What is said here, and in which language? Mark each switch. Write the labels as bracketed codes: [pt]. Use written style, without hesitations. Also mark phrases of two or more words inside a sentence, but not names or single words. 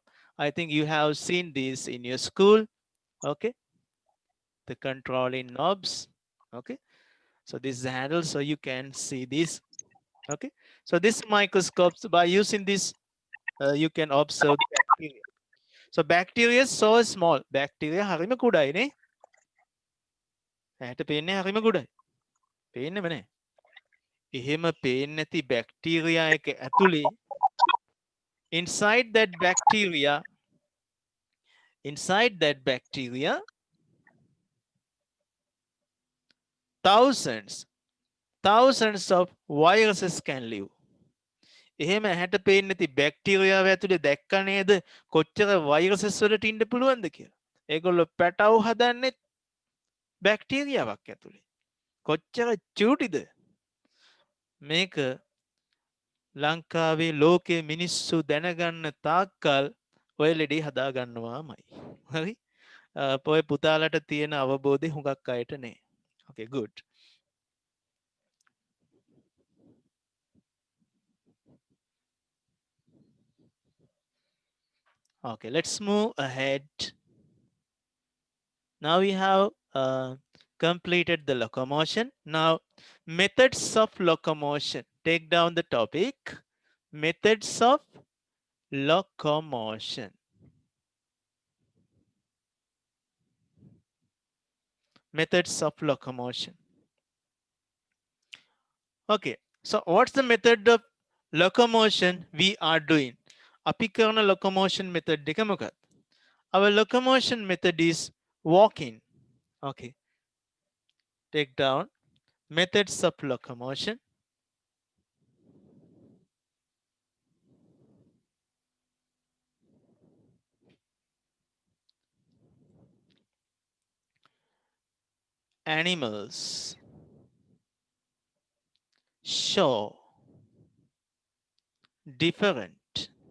[en] I think you have seen this in your school. Okay, the controlling knobs. Okay, so this is the handle, so you can see this. Okay, so this microscope, so by using this, you can observe the bacteria. So bacteria is so small. [si] Bacteria හරිම කුඩයි නේ. ඇට පේන්නේ හරිම ගොඩයි. පේන්නේම නැහැ. එහෙම පේන්නේ නැති බැක්ටීරියා එක ඇතුලේ [en] inside that bacteria thousands of viruses can live. [si] එහෙම ඇහැට පේන්නේ නැති බැක්ටීරියාව ඇතුලේ දැක්ක නේද කොච්චර වෛරසස් වලට ඉන්න පුළුවන්ද කියලා. ඒගොල්ලෝ පැටව හදන්නේ බැක්ටීරියාවක් ඇතුලේ. කොච්චර චූටිද? මේක ලංකාවේ ලෝකයේ මිනිස්සු දැනගන්න තාක්කල් ඔය ලෙඩේ හදා ගන්නවාමයි. හරි? ඔය පුතාලට තියෙන අවබෝධය හුඟක් අයට නෑ. [en] Okay, good. Okay, let's move ahead. Now we have completed the locomotion. Now, methods of locomotion. Take down the topic. Methods of locomotion. Methods of locomotion. Okay. So what's the method of locomotion we are doing? [si] අපි කරන [en] locomotion method [si] එක මොකක්ද? [en] Our locomotion method is walking. Okay. Take down methods of locomotion. Animals show different